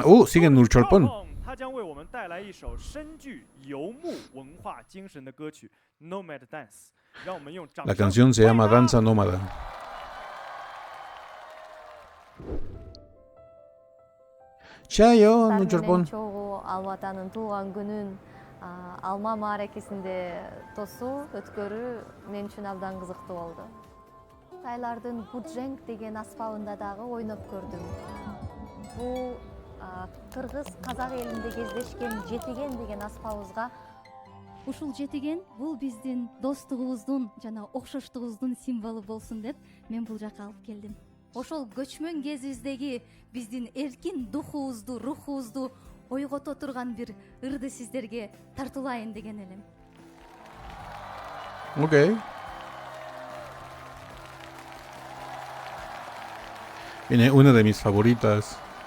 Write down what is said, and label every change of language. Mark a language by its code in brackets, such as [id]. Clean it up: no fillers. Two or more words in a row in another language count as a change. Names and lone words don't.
[es] Sigue Nurcholpon. La canción se llama Danza Nómada. Chayo Nurcholpon. [kk] Алматаның туған күнін [ky] алма мааракесинде тосуу өткөрүү мен үчүн абдан кызыктуу болду. Тайлардын Гудженг деген аспабында дагы ойноп көрдүм. Бул кыргыз казак элинде кездешкен жетиген деген аспабыбызга ушул жетиген бул биздин достугубуздун жана окшоштугубуздун символу болсун деп мен бул жака алып келдим. Ошол көчмөн кезибиздеги биздин эркин духубузду, рухубузду ойгото турган бир ырды сиздерге тартуулайын деген элем. [es] Okay. Viene una de mis favoritas.